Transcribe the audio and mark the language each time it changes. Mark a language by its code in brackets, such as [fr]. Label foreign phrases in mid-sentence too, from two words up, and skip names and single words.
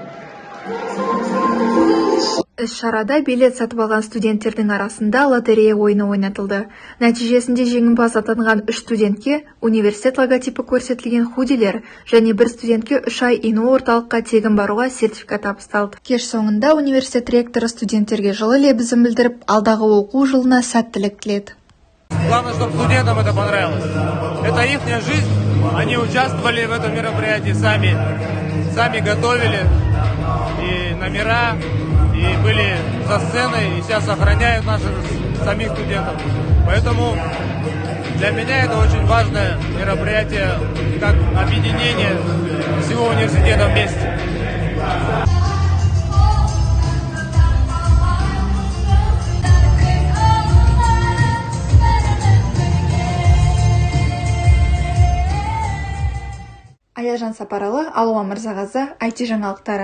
[kk] Іс-шарада билет сатып алған студенттердің арасында лотерея ойыны ойнатылды. Нәтижесінде жеңімпаз атанған 3 студентке университет логотипі көрсетілген худилер және бір студентке 3 ай ину орталыққа тегін баруға сертификат табысталды. Кеш соңында университет ректоры студенттерге жылы лебізін білдіріп, алдағы оқу жылына сәттілік тіледі. [ru] Главное, чтобы студентам это понравилось. Это их жизнь. Они участвовали в этом мероприятии сами готовили и номера, и были за сценой, и сейчас охраняют наших самих студентов. Поэтому для меня это очень важное мероприятие, как объединение всего университета вместе. [kk] Аяжан Сапаралы, Алуа Мырзағазы, IT жаңалықтары.